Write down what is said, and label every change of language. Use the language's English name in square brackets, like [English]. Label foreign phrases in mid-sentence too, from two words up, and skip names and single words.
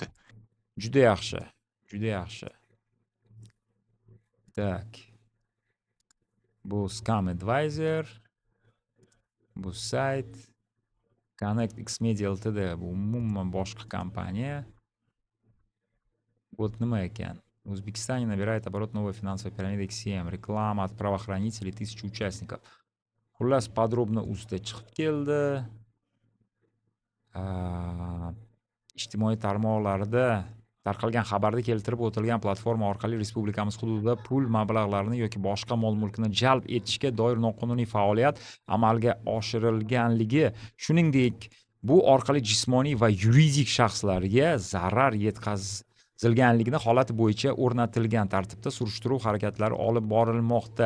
[Uzbek] Juda yaxshi. Juda yaxshi. Tak. Bu Scam Advisor. Bu sayt Connect X Media Ltd. Bu umuman boshqa kompaniya. Вот nima ekan? [Russian] В Узбекистане набирает оборот новая финансовая пирамида XCM. Реклама от правоохранителей, 1000 участников. [Uzbek] Xullas, подробно ustida chiqib keldi. Ijtimoiy tarmoqlarda tarqalgan xabarda keltirib o'tilgan platforma orqali respublikamiz hududida pul mablag'larini yoki boshqa mol-mulkni jalb etishga doir noqonuniy faoliyat amalga oshirilganligi, shuningdek, bu orqali jismoniy va yuridik shaxslarga zarar yetkazilganligini holati bo'yicha o'rnatilgan tartibda surishtiruv harakatlari olib borilmoqda.